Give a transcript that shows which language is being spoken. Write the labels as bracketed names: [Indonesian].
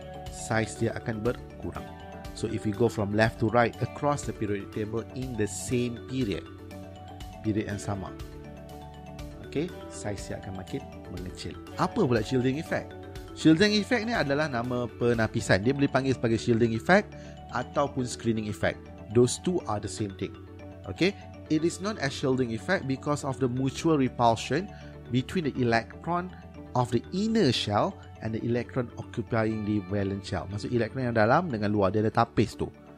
[Malay] Size dia akan berkurang. [English] So, if we go from left to right across the periodic table in the same period [Malay] yang sama, [English] okay, size [Malay] dia akan makin mengecil. Apa pula shielding effect? Shielding effect ni adalah nama penapisan. Dia boleh panggil sebagai shielding effect ataupun screening effect. [English] Those two are the same thing. Okay, it is known as shielding effect because of the mutual repulsion between the electron of the inner shell and the electron occupying the valence shell. [Malay] Maksud elektron yang dalam dengan luar, dia ada tapis tu.